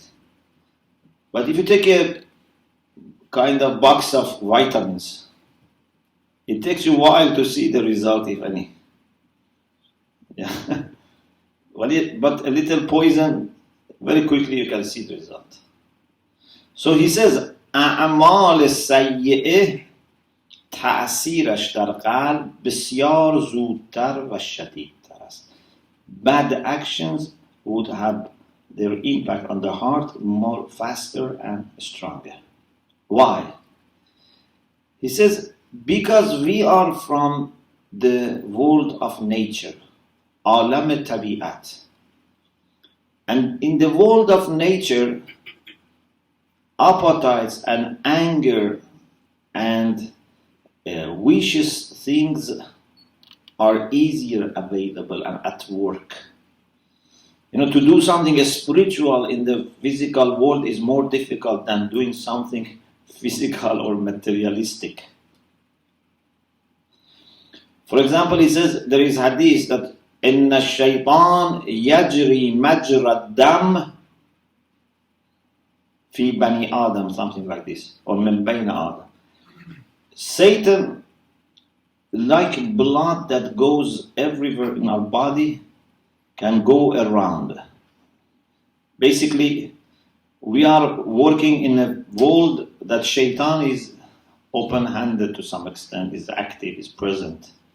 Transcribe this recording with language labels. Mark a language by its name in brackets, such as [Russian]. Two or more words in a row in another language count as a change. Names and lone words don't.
[English] But if you take a kind of box of vitamins, it takes you a while to see the result, if any. Yeah. But a little poison, very quickly you can see the result. So he says, [Persian] اعمال سیئه تأثیرش در قلب بسیار زودتر و شدیدتر است. [English] Bad actions would have their impact on the heart more faster and stronger. Why? He says, because we are from the world of nature, [Persian] عالم طبیعت. [English] And in the world of nature, appetites and anger and wishes things are easier available and at work. To do something spiritual in the physical world is more difficult than doing something physical or materialistic. For example, he says there is hadith that [Arabic] إن الشيطان يجري مجرى الدم في بني آدم, [English] something like this, or [Arabic] من بين آدم. [English] Satan, like blood that goes everywhere in our body, can go around. Basically, we are working in a world that Shaitan is open-handed to some extent, is active, is present.